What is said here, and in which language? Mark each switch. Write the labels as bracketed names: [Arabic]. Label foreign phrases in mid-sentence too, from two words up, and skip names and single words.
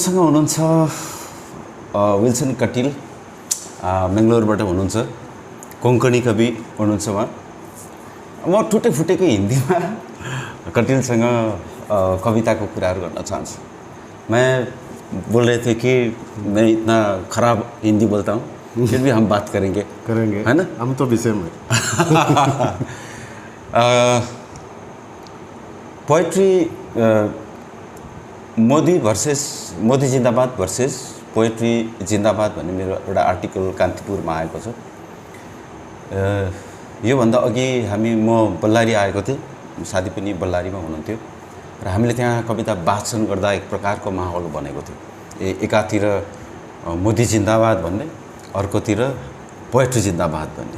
[Nepali] मसँग हुनुहुन्छ विल्सन कटिल, बेङ्गलोरबाट हुनुहुन्छ, कोंकणी कवि हुनुहुन्छ उहाँ। म टुटे फुटेको हिन्दीमा कटिलसँग कविता को कुराहरू गर्न चाहन्छु। [Hindi] मैं बोल रहे थे कि मैं इतना खराब हिंदी बोलता हूँ, फिर भी हम बात करेंगे है ना। हम तो विषय में [Nepali] पोएट्री मोदी जिंदाबाद वर्सेस पोएट्री जिंदाबाद भन्ने मेरो एउटा आर्टिकल कान्तिपुरमा आएको छ। योभन्दा अघि म बल्लारी आएको थिएँ, साथी पनि बल्लारीमा हुनुहुन्थ्यो र हामीले त्यहाँ कविता वाचन गर्दा एक प्रकारको माहौल बनेको थियो। एकातिर मोदी जिंदाबाद भन्ने, अर्कोतिर पोएट्री जिंदाबाद भन्ने।